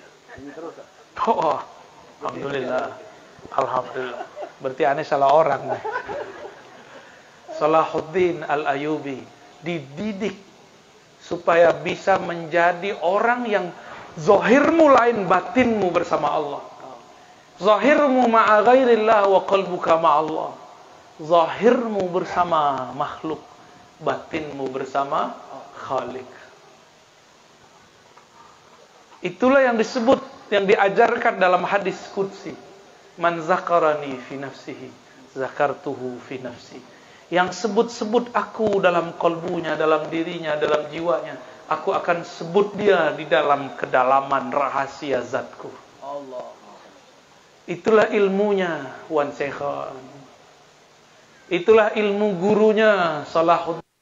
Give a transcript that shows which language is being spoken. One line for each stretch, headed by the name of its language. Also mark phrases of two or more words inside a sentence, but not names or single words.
Indonesian: Oh, alhamdulillah. Alhamdulillah. Berarti aneh salah orang nih. Salahuddin Al-Ayyubi dididik supaya bisa menjadi orang yang zahirmu lain batinmu bersama Allah.
Arabic: ظاهرك مع غير الله وقلبك مع الله.
Indonesian: Zahirmu bersama makhluk, batinmu bersama Khalik. Itulah yang disebut, yang diajarkan dalam hadis qudsi.
Arabic: من ذكرني في نفسه ذكرته في نفسي.
Indonesian: Yang sebut-sebut aku dalam kalbunya, dalam dirinya, dalam jiwanya, aku akan sebut dia di dalam kedalaman rahasia zatku. Allah. Itulah ilmunya Wan Syekhon. Itulah ilmu gurunya Salahuddin.